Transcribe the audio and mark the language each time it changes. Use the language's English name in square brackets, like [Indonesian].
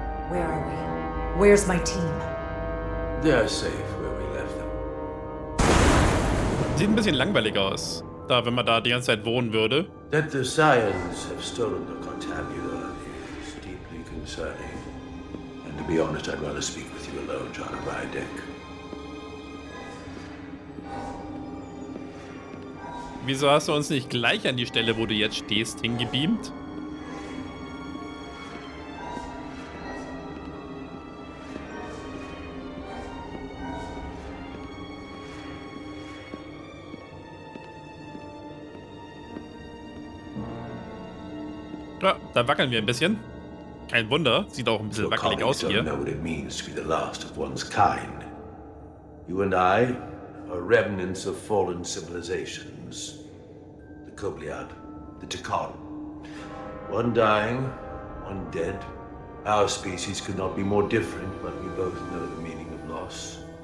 [English] Where are we? Where's my team? They're safe where we left them. [German] Sieht ein bisschen langweilig aus. Da, wenn man da die ganze Zeit wohnen würde. [English] That the scions have stolen the Cartabula is deeply concerning. And to be honest, I'd rather speak with you alone, John Rydick. [German] Wieso hast du uns nicht gleich an die Stelle, wo du jetzt stehst, hingebeamt? Ja, da wackeln wir ein bisschen. Kein Wunder, sieht auch ein bisschen wackelig aus hier. [English] Know what it means to be the last of one's kind. You and I are remnants of fallen civilizations. The Kobliad, the Takan. One dying, one dead. Our species could not be more different, but we both know the meaning of loss.